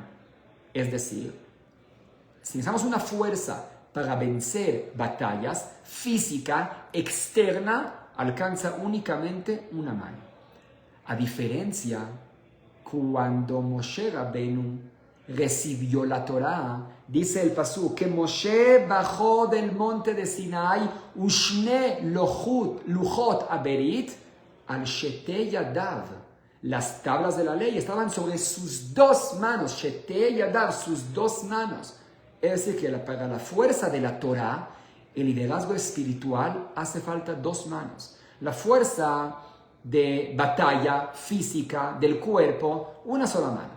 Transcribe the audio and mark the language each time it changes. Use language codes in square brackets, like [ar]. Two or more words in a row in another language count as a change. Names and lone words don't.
[es] Es decir, si necesitamos una fuerza para vencer batallas, física, externa, alcanza únicamente una mano. A diferencia, cuando Moshe Rabbeinu recibió la Torá, dice el pasuk, que Moshe bajó del monte de Sinai, [he] ושני לוחות הברית על שתי ידיו. [es] Las tablas de la ley estaban sobre sus dos manos, [he] שתי ידיו, [es] sus dos manos. Es decir, que para la fuerza de la Torá, el liderazgo espiritual, hace falta dos manos. La fuerza de batalla física del cuerpo, una sola mano.